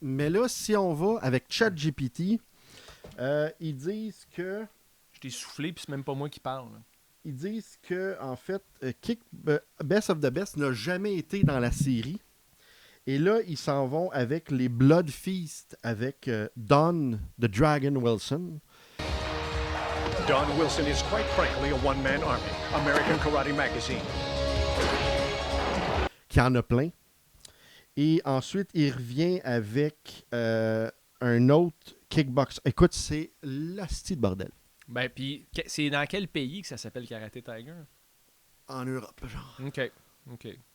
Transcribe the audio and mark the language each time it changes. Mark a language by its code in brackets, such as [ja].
[fr] Mais là, si on va avec ChatGPT, ils disent que... Je t'ai soufflé puis c'est même pas moi qui parle. là. Ils disent que, en fait, Best of the Best n'a jamais été dans la série. Et là, ils s'en vont avec les Blood Feast avec Don the Dragon Wilson. [en] Don Wilson is quite frankly a one-man army. American Karate Magazine. [fr] Qui en a plein. Et ensuite, il revient avec un autre kickbox. Écoute, c'est l'hostie de bordel. Ben, puis c'est dans quel pays que ça s'appelle Karate Tiger? En Europe, genre. OK. OK.